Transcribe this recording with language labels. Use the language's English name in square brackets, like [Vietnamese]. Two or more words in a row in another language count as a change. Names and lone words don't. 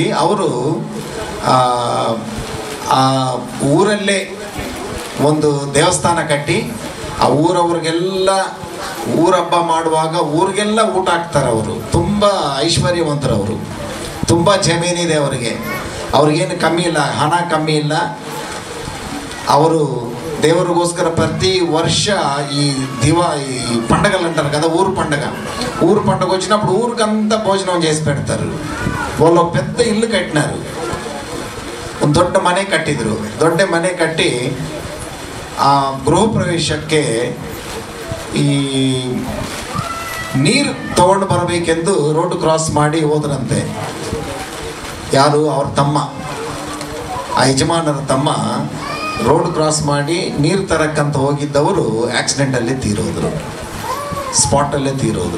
[Kannada] ಅವರು ಆ ಊರಲ್ಲೇ ಒಂದು ದೇವಸ್ಥಾನ ಕಟ್ಟಿ ಆ ಊರವ್ರಿಗೆಲ್ಲ ಊರಹಬ್ಬ ಮಾಡುವಾಗ ಊರಿಗೆಲ್ಲ ಊಟ ಹಾಕ್ತಾರೆ. ಅವರು ತುಂಬ ಐಶ್ವರ್ಯವಂತರು, ಅವರು ತುಂಬ ಜಮೀನಿದೆ ಅವರಿಗೆ, ಅವ್ರಿಗೇನು ಕಮ್ಮಿ ಇಲ್ಲ, ಹಣ ಕಮ್ಮಿ ಇಲ್ಲ. ಅವರು ದೇವರಿಗೋಸ್ಕರ ಪ್ರತಿ ವರ್ಷ [Telugu] ఈ పండగలు అంటారు కదా, ఊరు పండగ వచ్చినప్పుడు ఊరికంతా భోజనం చేసి పెడతారు. వాళ్ళు పెద్ద ఇల్లు కట్టినారు, [Kannada] ಒಂದು ದೊಡ್ಡ ಮನೆ ಕಟ್ಟಿದ್ರು. ದೊಡ್ಡ ಮನೆ ಕಟ್ಟಿ ಆ ಗೃಹ ಪ್ರವೇಶಕ್ಕೆ ಈ ನೀರು ತಗೊಂಡು ಬರಬೇಕೆಂದು [English] road cross [Kannada] ಮಾಡಿ ಹೋದ್ರಂತೆ. ಯಾರು? ಅವ್ರ ತಮ್ಮ, ಆ ಯಜಮಾನರ ತಮ್ಮ [English] road cross [Kannada] ಮಾಡಿ ನೀರು ತರಕ್ಕಂತ ಹೋಗಿದ್ದವರು ಆಕ್ಸಿಡೆಂಟಲ್ಲಿ ತೀರೋದ್ರು, ಸ್ಪಾಟಲ್ಲೇ ತೀರೋದ್ರು.